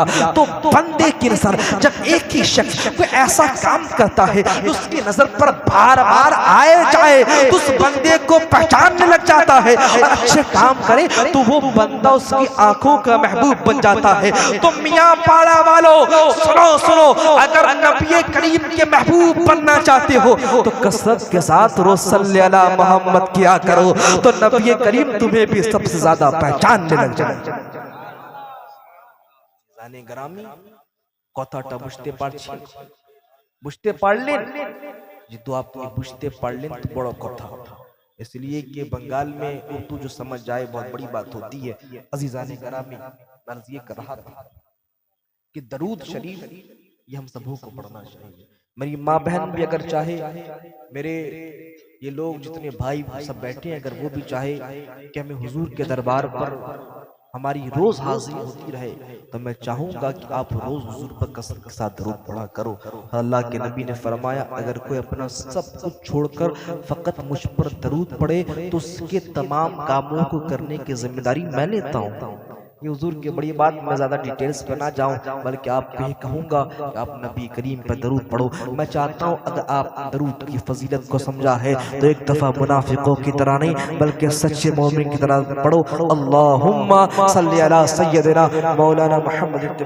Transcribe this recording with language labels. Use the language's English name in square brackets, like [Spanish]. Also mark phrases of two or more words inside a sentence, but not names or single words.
[Urdu] تو بندے کی نظر جب ایک ہی شخص کوئی ایسا کام کرتا ہے اس کی نظر پر بار بار آئے جائے تو اس بندے کو پہچاننے لگ جاتا ہے، اور اچھے کام کرے تو وہ بندہ اس کی آنکھوں کا محبوب بن جاتا ہے۔ تو میاں پاڑا والوں سنو، اگر نبی کریم کے محبوب بننا چاہتے ہو تو کثرت کے ساتھ روز [Arabic] صلی علی محمد [Urdu] کیا کرو تو نبی کریم تمہیں بھی سب سے زیادہ پہچاننے لگ جائے۔ [Bangla] জানে গ্রামে কথাটা বুঝতে পারছি, বুঝতে পারলেন? যেহেতু আপনি বুঝতে পারলেন তো বড় কথা, [Urdu] اس لیے کہ بنگال میں اردو جو سمجھ جائے بہت بڑی بات ہوتی ہے. عزیزان گرامی، عرض یہ کر رہا تھا کہ درود شریف یہ ہم سبوں کو پڑھنا چاہیے. میری ماں بہن بھی اگر چاہے، میرے یہ لوگ جتنے بھائی سب بیٹھے ہیں، اگر وہ بھی چاہے کہ ہمیں حضور کے دربار پر ہماری روز حاضری ہوتی رہے تو میں چاہوں گا کہ آپ روز حضور پر کثرت کے ساتھ درود پڑھا کرو. اللہ کے نبی نے فرمایا اگر کوئی اپنا سب کچھ چھوڑ کر فقط مجھ پر درود پڑھے تو اس کے تمام کاموں کو کرنے کی ذمہ داری میں لیتا ہوں. یہ حضور کی بڑی بات، میں زیادہ ڈیٹیلز پہ نہ جاؤں، بلکہ آپ کو یہ کہوں گا کہ آپ نبی کریم پہ درود پڑھو۔ میں چاہتا ہوں اگر آپ درود کی فضیلت کو سمجھا ہے تو ایک دفعہ منافقوں کی طرح نہیں بلکہ سچے مومن کی طرح پڑھو، [Arabic] اللہم صلی علی سیدنا مولانا محمد